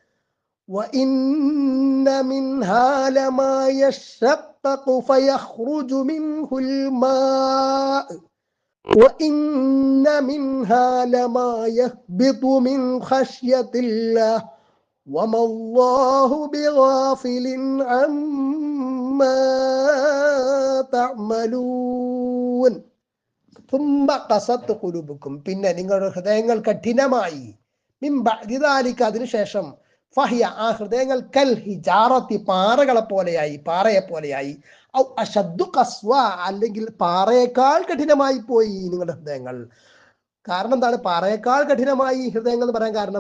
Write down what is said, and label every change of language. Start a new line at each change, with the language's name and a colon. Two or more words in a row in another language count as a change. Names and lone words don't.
Arabic: وإن منها لما يشقق فيخرج منه الماء وإن منها لما يهبط من خشية الله وما الله بغافل عما تعملون ثم قست قلوبكم,
Malayalam: പിന്നെ നിങ്ങളുടെ ഹൃദയങ്ങൾ കഠിനമായി,
Arabic: من بعد ذلك,
Malayalam: അതിനുശേഷം, ഫഹിയ, ആ ഹൃദയങ്ങൾ,
Arabic: كالحجارة,
Malayalam: പാറകളെ പോലെയായി, പാറയെ പോലെയായി,
Arabic: أو أشد قسوة,
Malayalam: അല്ലെങ്കിൽ പാറയേക്കാൾ കഠിനമായി പോയി നിങ്ങളുടെ ഹൃദയങ്ങൾ. കാരണം എന്താണ് പാറയേക്കാൾ കഠിനമായി ഹൃദയങ്ങൾ എന്ന് പറയാൻ കാരണം?